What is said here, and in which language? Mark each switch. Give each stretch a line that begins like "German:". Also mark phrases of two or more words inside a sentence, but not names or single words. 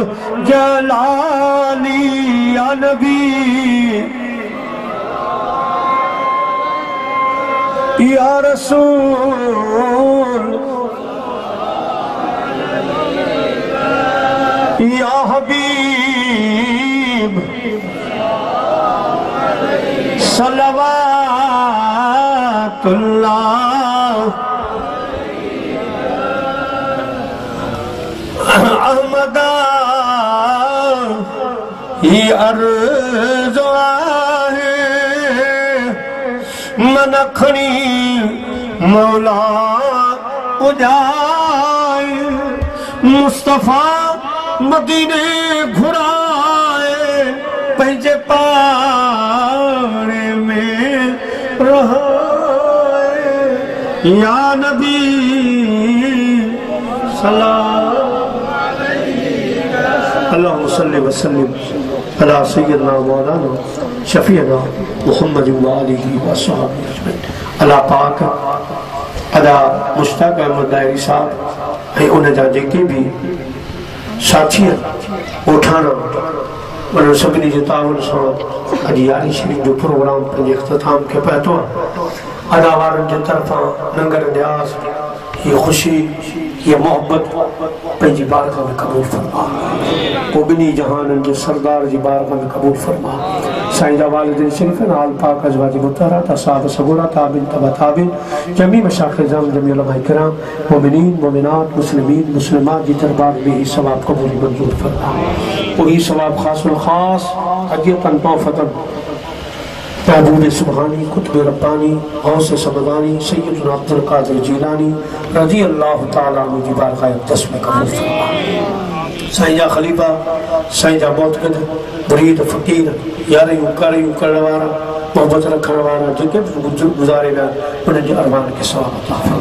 Arabic: جلالي يا نبي يا رسول يا حبيب صلى الله أحمدا
Sindhi: ये अर्ज़ है मनखनी मौला उजाए मुस्तफा मदीने घुराए पंहिंजे पारे में रहाए
Arabic: يا نبي اللهم صل وسلم على سيدنا مولانا شفيعنا محمد وآله وأصحابه أجمعين.
Sindhi: अल्लाह पाक अदा मुश्ताक अहमद दायरी साहब ऐं उन जा जेके बि साथी उठाना उन्हनि सभिनी जे ताउन सां अॼु यारी शरीफ़ जो प्रोग्राम पंहिंजे इख़्तिताम खे पहुतो आहे। अदा वारनि जे तरफ़ां लंगर न्यास ये खुशी ये मोहब्बत पंहिंजी बारगाह में कबूल फरमा को बिनी जहान के सरदार जी बारगाह में कबूल फरमा। साईं जा वालिदैन शरीफ़ आल पाक अज़वाज मुतहरात असहाब सगोरा ताबिन तबा ताबिन जमी मशाइख़ इज़ाम जमी उलमा किराम मोमिनीन मोमिनात मुस्लिमीन मुस्लिमात जी दरबार में ही सवाब कबूल मंजूर फरमा। वही सवाब खासुल खास
Arabic: هديةً تحفةً
Sindhi: महबूब सुबहानी कुतुब रब्बानी गौस समदानी सैयदना अब्दुल कादिर जीलानी
Arabic: رضي الله تعالى عنه
Sindhi: जी बारगाह अक़दस में कबूल फरमा। साईं जा खलीफा साईं जा मोतक़िद मुरीद फ़कीर यारियूं कारियूं करण वारा मोहब्बत रखण वारा जेके बि गुज़ारे विया उन्हनि जे अरमान खे सवाब अता फरमा।